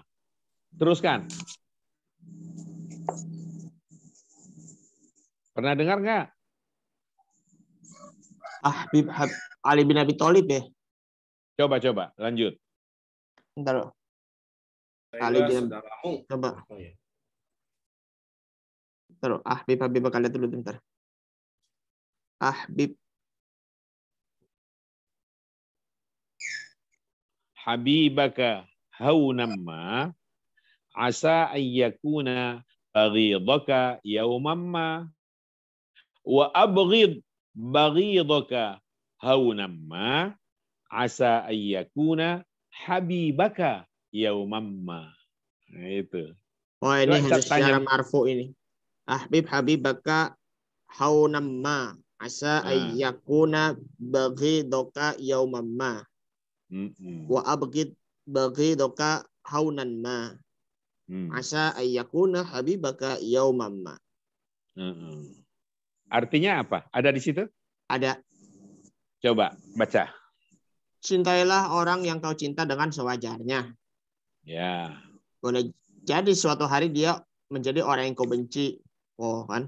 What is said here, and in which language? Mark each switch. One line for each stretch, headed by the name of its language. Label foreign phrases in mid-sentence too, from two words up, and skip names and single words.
Indonesian: Teruskan. Pernah dengar nggak? Ahbib Ali bin Abi Thalib ya? Coba, lanjut. Bentar. Ali bin coba. Bentar. Ahbib kalian dulu bentar. Ahbib.
Arabic: حبيبك هونما. عسى أن يكون بغيضك يوما ما وأبغض بغيضك هونا ما عسى أن يكون حبيبك يوما ما.
Indonesian: Nah, itu. Oh, ini harus secara marfu ini.
Arabic: حبيبك هونا ما عسى أن يكون بغيضك يوما ما. وأبغض بغيضك هونا ما. عسى أن يكون حبيبك يوما ما.
Indonesian: Artinya apa? Ada di situ? Ada. Coba baca. Cintailah orang yang kau cinta dengan sewajarnya. Ya. Boleh jadi suatu hari dia menjadi orang yang kau benci. Oh kan?